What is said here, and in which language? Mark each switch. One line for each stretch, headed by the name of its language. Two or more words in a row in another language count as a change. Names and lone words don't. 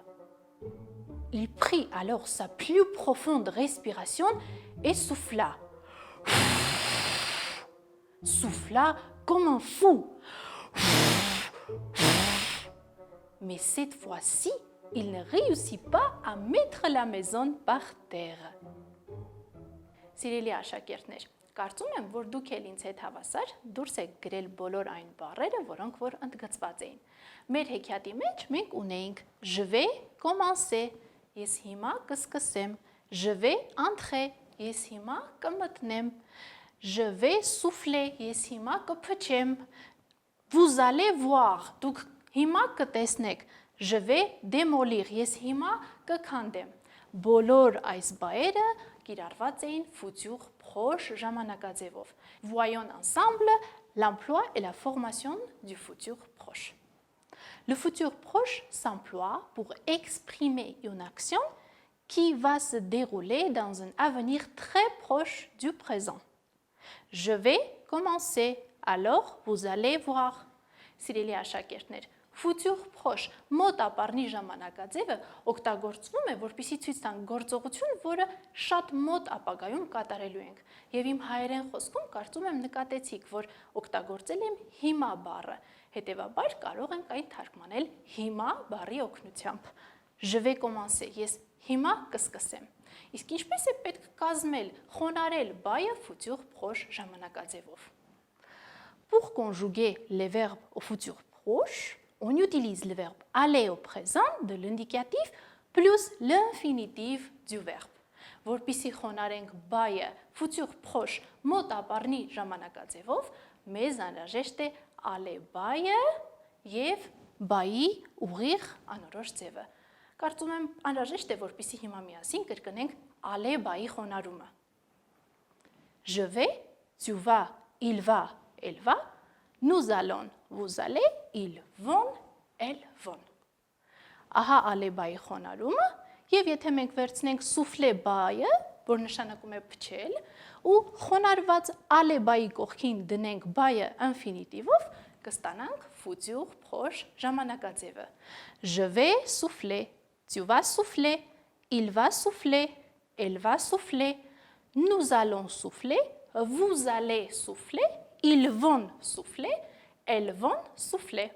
French: Il prit alors sa plus profonde respiration et souffla. Souffla comme un fou. Mais cette fois-ci, il ne réussit pas à mettre la maison par terre.
Armenian: Սիրելի աշակերտներ, կարծում եմ, որ դուք էլ ինձ հետ հավասար դուրս եք գրել բոլոր այն բառերը, որոնք որ ընդգծված էին։ Մեր հեքիաթի մեջ մենք ունեինք
French: je vais commencer,
Armenian: ես հիմա կսկսեմ,
French: je vais entrer,
Armenian: ես հիմա կմտնեմ,
French: je vais souffler,
Armenian: ես հիմա կփչեմ,
French: vous allez voir,
Armenian: դուք հիմա կտեսնեք,
French: je vais démolir,
Armenian: ես հիմա կքանդեմ։ Բոլոր այս բայերը կիրառված էին
French: futur proche
Armenian: ժամանակաձևով։
French: Voyons ensemble l'emploi et la formation du futur proche. Le futur proche s'emploie pour exprimer une action qui va se dérouler dans un avenir très proche du présent. Je vais commencer, alors vous allez voir.
Armenian: Սիրելի աշակերտներ,
French: futur proche
Armenian: մոտ ապառնի ժամանակաձևը օգտագործվում է, որպեսզի ցույց տան գործողություն, որը շատ մոտ ապագայում կատարելու ենք։ Եվ իմ հայերեն խոսքում կարծում եմ նկատեցիք, որ օգտագործել եմ հիմա բառը, հետևաբար կարող ենք այն թարգմանել հիմա բառի օգնությամբ։
French: Je vais commencer,
Armenian: ես հիմա կսկսեմ։ Իսկ ինչպես է պետք կազմել, խոնարհել բայը futur proche ժամանակաձևով։
French: Pour conjuguer les verbes au futur proche, on utilise le verbe aller au présent de l'indicatif plus l'infinitif du verbe.
Armenian: Որպեսզի խոնարհենք բայը
French: futur proche
Armenian: մոտ ապառնի ժամանակաձևով, մեզ անհրաժեշտ է aller բայը եւ բայի ուղիղ անորոշ ձևը։ Կարծում եմ անհրաժեշտ է, որպեսզի հիմա միասին կրկնենք aller բայի խոնարհումը։
French: Je vais, tu vas, il va, elle va, nous allons, vous allez, ils vont, elles vont.
Armenian: Ահա aller բայի խոնարհումը, եւ եթե մենք վերցնենք souffler բայը, որ նշանակում է փչել, ու խոնարհված aller բայի կողքին դնենք բայը infinitive-ով, կստանանք
French: futur proche
Armenian: ժամանակաձևը։
French: Je vais souffler, tu vas souffler, il va souffler, elle va souffler, nous allons souffler, vous allez souffler, ils vont souffler, elles vont souffler.